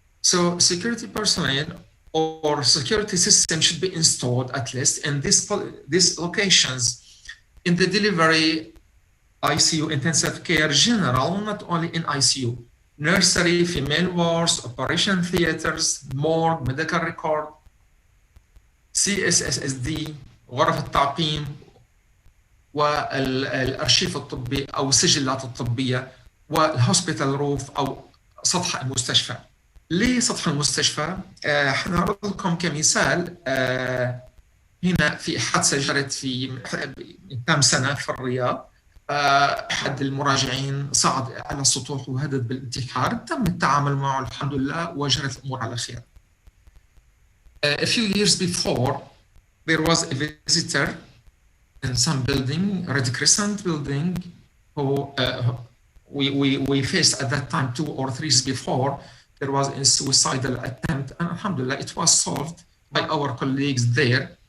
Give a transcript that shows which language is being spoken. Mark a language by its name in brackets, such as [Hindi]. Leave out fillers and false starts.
[English] So security personnel or security system should be installed at least in these locations in the delivery, ICU, intensive care, general, not only in ICU, nursery, female wards, operation theaters, morgue, medical record, CSSSD, [Arabic] غرف التعقيم والأرشيف الطبي أو السجلات الطبية والهوسبيتال روف أو سطح المستشفى. ليه سطح المستشفى؟ حنعرض لكم كمثال هنا في حادثة جرت في كم سنة في الرياض. أحد المراجعين صعد على السطوح وهدد بالانتحار، تم التعامل معه الحمد لله وجرت الأمور على خير. [English] A few years before, there was a visitor in some building, Red Crescent building, who we faced at that time 2 or 3 years before. There was a suicidal attempt, and alhamdulillah, it was solved by our colleagues there.